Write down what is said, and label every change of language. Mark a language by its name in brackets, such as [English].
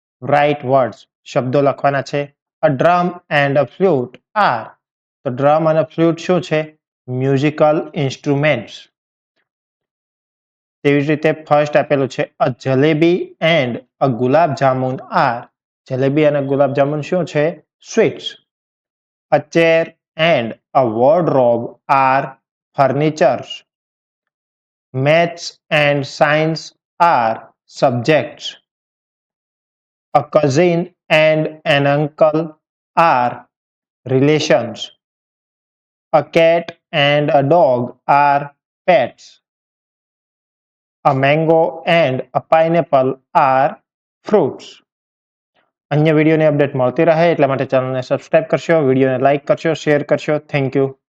[English] write words, [Gujarati] શબ્દો લખવાના છે. [English] a drum and a flute are, [Gujarati] તો ડ્રમ અને ફ્લૂટ શું છે? [English] Musical instruments. [Gujarati] તેવી જ રીતે ફર્સ્ટ આપેલું છે [English] a jalebi and a gulab jamun are, [Gujarati] jalebi અને ગુલાબ જામુન શું છે? [English] Sweets. A chair and a wardrobe are furnitures. Maths and science are subjects. A cousin and an uncle are relations. A cat and a dog are pets. A mango and a pineapple are fruits. [Gujarati] અન્ય વિડીયોની update મળતી રહે એટલા માટે ચેનલને subscribe કરશો, વિડીયોને like કરશો, શેર કરશો. [English] Thank you.